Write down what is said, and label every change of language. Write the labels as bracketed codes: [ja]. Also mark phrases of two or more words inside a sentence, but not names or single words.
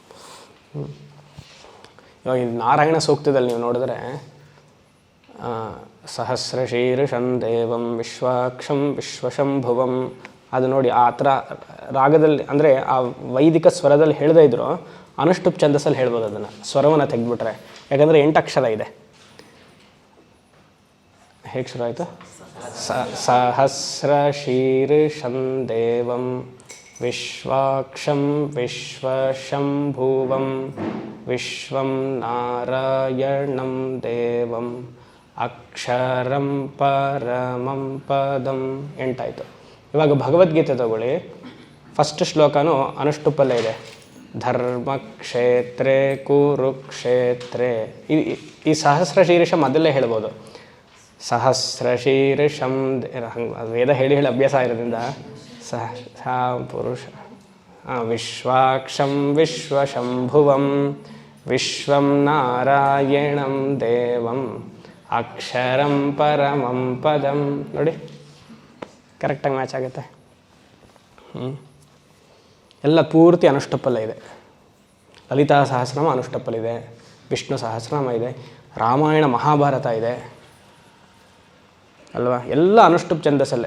[kn] ಇವಾಗ ಈ ನಾರಾಯಣ ಸೂಕ್ತದಲ್ಲಿ ನೀವು ನೋಡಿದ್ರೆ [sa] ಸಹಸ್ರಶೀರ್ಷಂ ದೇವಂ ವಿಶ್ವಾಕ್ಷಂ ವಿಶ್ವಶಂಭುವಂ, [kn] ಅದು ನೋಡಿ ಆ ಥರ ರಾಗದಲ್ಲಿ ಅಂದರೆ ಆ ವೈದಿಕ ಸ್ವರದಲ್ಲಿ ಹೇಳದೇ ಇದ್ರು ಅನುಷ್ಟುಪ್ ಛಂದಸ್ಸಲ್ಲಿ ಹೇಳ್ಬೋದು ಅದನ್ನು, ಸ್ವರವನ್ನು ತೆಗೆದುಬಿಟ್ರೆ. ಯಾಕಂದರೆ 8 ಅಕ್ಷರ ಇದೆ. ಹೇಗೆ ಶುರು ಆಯಿತು? [sa] ಸಹಸ್ರಶೀರ್ಷಂ ದೇವಂ ವಿಶ್ವಾಕ್ಷಂ ವಿಶ್ವಶಂಭುವಂ ವಿಶ್ವಂ ನಾರಾಯಣಂ ದೇವಂ ಅಕ್ಷರಂ ಪರಮಂ ಪದಂ 8 ಆಯಿತು. [kn] ಇವಾಗ ಭಗವದ್ಗೀತೆ ತಗೊಳ್ಳಿ, ಫಸ್ಟ್ ಶ್ಲೋಕನೂ ಅನುಷ್ಟುಪ್ಪಲ್ಲೇ ಇದೆ. [sa] ಧರ್ಮಕ್ಷೇತ್ರೇ ಕುರುಕ್ಷೇತ್ರೇ. [kn] ಈ ಸಹಸ್ರಶೀರ್ಷ ಮೊದಲೇ ಹೇಳ್ಬೋದು. [sa] ಸಹಸ್ರಶೀರ್ಷಂ [kn] ವೇದ ಹೇಳಿ ಅಭ್ಯಾಸ ಇರೋದ್ರಿಂದ [sa] ಪುರುಷ ವಿಶ್ವಾಕ್ಷಂ ವಿಶ್ವಶಂಭುವಂ ವಿಶ್ವಂ ನಾರಾಯಣಂ ದೇವಂ ಅಕ್ಷರಂ ಪರಮಂ ಪದಂ. [kn] ನೋಡಿ ಕರೆಕ್ಟಾಗಿ ಮ್ಯಾಚ್ ಆಗುತ್ತೆ. ಎಲ್ಲ ಪೂರ್ತಿ ಅನುಷ್ಟುಪ್ಪಲ್ಲೇ ಇದೆ. ಲಲಿತಾ ಸಹಸ್ರನಾಮ ಅನುಷ್ಟುಪ್ಪಲ್ಲಿದೆ, ವಿಷ್ಣು ಸಹಸ್ರನಾಮ ಇದೆ, ರಾಮಾಯಣ ಮಹಾಭಾರತ ಇದೆ ಅಲ್ವಾ, ಎಲ್ಲ ಅನುಷ್ಟುಪ್ ಛಂದಸ್ಸಲ್ಲೇ.